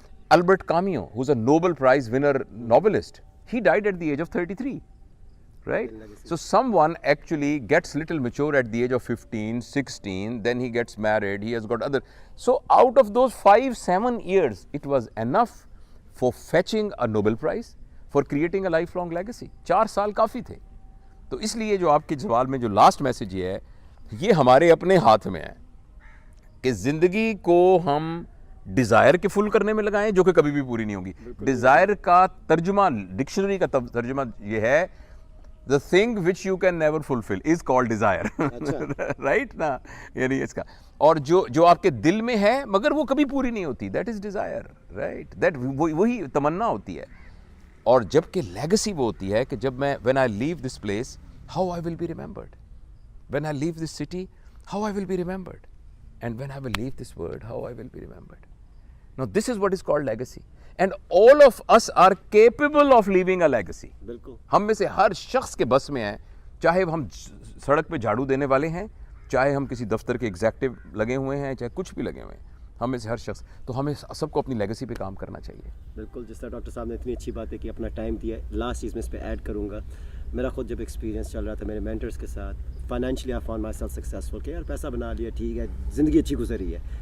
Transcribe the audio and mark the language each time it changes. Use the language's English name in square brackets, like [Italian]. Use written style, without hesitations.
[English] Albert Camus, who's a Nobel Prize winner novelist, he died at the age of 33. Right? So someone actually gets little mature at the age of 15, 16, then he gets married, he has got other. So out of those 5-7 years, it was enough for fetching a Nobel Prize, for creating a lifelong legacy. [Urdu] 4 سال کافی تھے. تو اس لیے جو آپ کے سوال میں جو لاسٹ میسج یہ ہے, یہ ہمارے اپنے ہاتھ میں ہے کہ زندگی کو ہم ڈیزائر کے فل کرنے میں لگائیں, جو کہ کبھی بھی پوری نہیں ہوگی. ڈیزائر کا ترجمہ, ڈکشنری کا ترجمہ یہ ہے, [English] the thing which you can never fulfill is called desire. [Urdu] Right نا, یعنی اس کا, اور جو آپ کے دل میں ہے مگر وہ کبھی پوری نہیں ہوتی, [English] that is desire. Right? [Urdu] That وہی تمنا ہوتی ہے. اور جب کہ لیگسی وہ ہوتی ہے کہ جب میں, [English] when I leave this place, how I will be remembered. When I leave this city, how I will be remembered. And when I will leave this world, how I will be remembered. Now this is what is called legacy. And all of us are capable of leaving a legacy. [Urdu] بالکل. ہم میں سے ہر شخص کے بس میں ہے, چاہے ہم سڑک پہ جھاڑو دینے والے ہیں, چاہے ہم کسی دفتر کے ایگزیکٹو لگے ہوئے ہیں, چاہے کچھ بھی لگے ہوئے ہیں, ہم میں سے ہر شخص, تو ہمیں سب کو اپنی لیگسی پہ کام کرنا چاہیے. بالکل. جس طرح ڈاکٹر صاحب نے اتنی اچھی باتیں کی, اپنا ٹائم دیا. لاسٹ چیز میں اس پہ ایڈ کروں گا, میرا خود جب ایکسپیرینس چل رہا تھا میرے مینٹرس کے ساتھ, [English] financially I found myself successful, [Urdu] کہ یار پیسہ بنا لیا, ٹھیک ہے, زندگی اچھی گزری ہے.